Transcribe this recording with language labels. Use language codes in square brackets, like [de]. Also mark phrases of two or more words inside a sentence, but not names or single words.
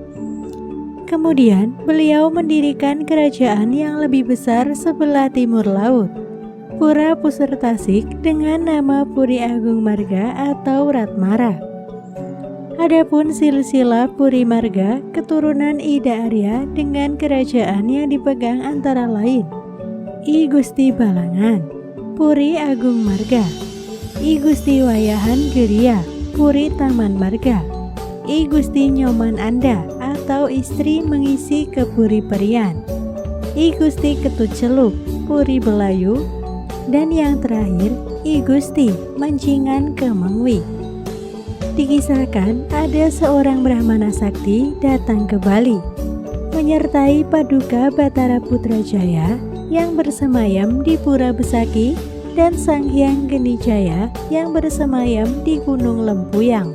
[id] Kemudian beliau mendirikan kerajaan yang lebih besar sebelah timur laut, Pura Pusertasik, dengan nama Puri Agung Marga atau Ratmara. Adapun silsilah Puri Marga keturunan Ida Arya dengan kerajaan yang dipegang antara lain I Gusti Balangan, Puri Agung Marga, I Gusti Wayahan Geria, Puri Taman Marga, I Gusti Nyoman Anda atau istri mengisi ke Puri Perian, I Gusti Ketut Celup, Puri Belayu, dan yang terakhir I Gusti Mancingan ke Mengwi. Dikisahkan ada seorang Brahmana sakti datang ke Bali, menyertai Paduka Batara Putrajaya yang bersemayam di Pura Besaki dan Sang Hyang Genijaya yang bersemayam di Gunung Lempuyang.